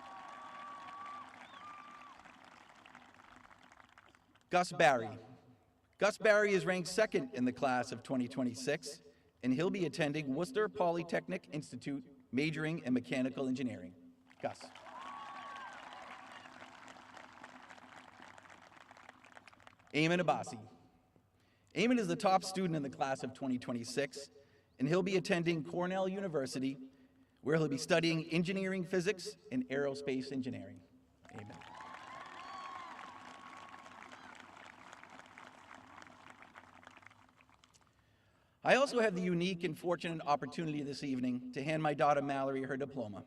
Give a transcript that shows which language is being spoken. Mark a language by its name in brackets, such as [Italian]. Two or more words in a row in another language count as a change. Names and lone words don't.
[English] Gus Barry. Gus Barry is ranked second in the class of 2026, and he'll be attending Worcester Polytechnic Institute, majoring in mechanical engineering. Gus. Eamon Abassi. Eamon is the top student in the class of 2026, and he'll be attending Cornell University, where he'll be studying engineering physics and aerospace engineering. Eamon. I also have the unique and fortunate opportunity this evening to hand my daughter Mallory her diploma.